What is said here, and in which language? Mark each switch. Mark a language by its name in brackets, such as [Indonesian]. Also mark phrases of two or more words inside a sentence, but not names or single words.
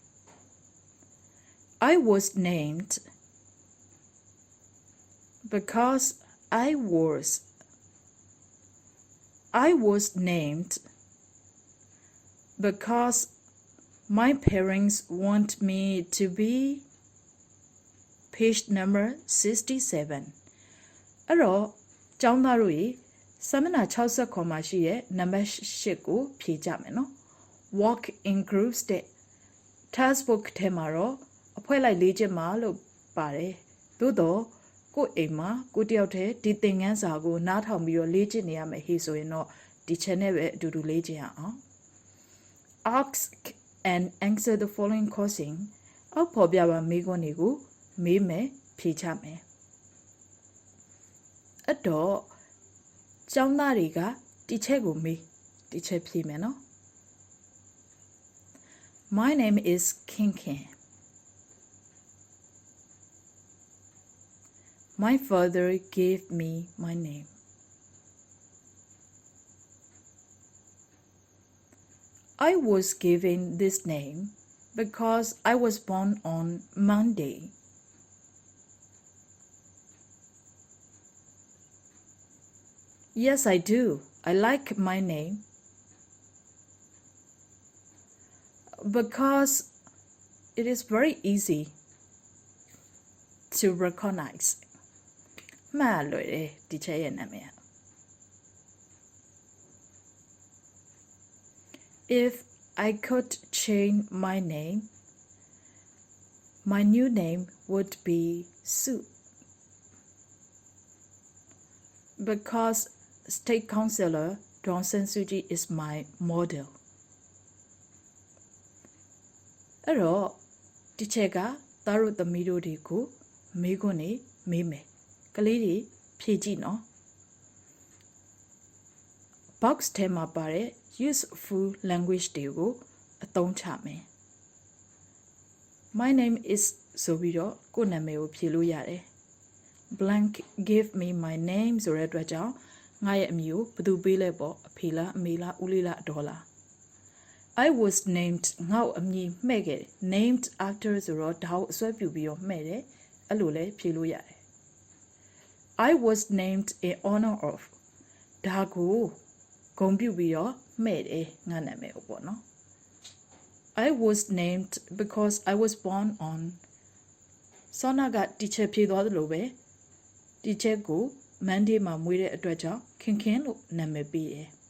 [English] I was named because I was named because my parents want me to be. Page number 67. [Burmese] အဲ့တော့ကျောင်းသားတို့ရေစာမျက်နှာ60ခေါ်မှာရှိရဲ့ number 8ကိုဖြေကြမယ်နော် [English] walk in groups [Burmese] တဲ့ [English] task book [Burmese] ထဲ မှာတော့အဖွဲ့လိုက်လေ့ကျင့်မှာလို့ပါတယ်သို့တော့ကိုယ့်အိမ်မှာကိုတယောက်တည်းဒီသ င်ခန်းစာကိုနားထောင်ပြီးတော့လေ့ကျင့်နေရမယ်ဟေ့ဆိုရင်တော့ဒီ channel ပဲအတူတူလေ့ကျင့်ရအောင် [English] ask and answer the following question [Burmese] အောက်ပေါ်ပြပါမေးခွန်းတွေကိုမေးမယ်ဖြေချမယ်အဲ့တော့ကျောင်းသားတွေကဒီချက်ကိုမေးဒီချက်ဖြေမယ်နော် [English] My name is Kinkin. My father gave me my name. I was given this name because I was born on Monday. Yes, I do. I like my name because it is very easy to recognize. [Burmese] မှတ်လို့ရတယ်ဒီချက်ရဲ့နာမည် [English] If I could change my name, my new name would be Sue. Because State Councillor Daw San Suu Kyi is my model. [Burmese] အဲ့တော့ဒီချက်ကသားတို့သမီးတို့တွေကိုမေးခွန်းနေမေးမယ်ကလေးတွေဖြေကြည့်နော် box ထဲမှာပါတဲ့ [English] useful language [Burmese] တွေကိုအသုံးချမယ် [English] My name is [Burmese] ဆို ပြီးတော့ကိုယ့်နာမည်ကိုဖြေလို့ရတယ် [English] blank give me my name [Burmese] ဆိုတဲ့အတွက်ကြောင့်ငါရဲ့အမည်ကိုဘယ်သူပေးလဲပေါ့အဖေလားအ မေလားဦးလေးလားအဒေါ်လား [English] I was named [Burmese] ငါ့အမည်မှဲ့ခဲ့တယ် [English] named after [Burmese] ဆိုတော့ဒါကိုအစွဲပြုပြီးတော့မှဲ့တယ်အဲ့လိုလဲဖြေလို့ရတယ် [English] I was named in honor of [Burmese] ဒါကိုဂုဏ်ပြုပြီးတော့မှဲ့တယ်ငါနာမည်ကိုပေါ့နော် [English] I was named because I was born on [Burmese] စောနာကတီချက်ဖြေသွားသလိုပဲတီချက်ကို Monday မှာမွေးတဲ့အတွက်ကြောင့်ခင်ခင်လို့နာမည်ပေးတယ်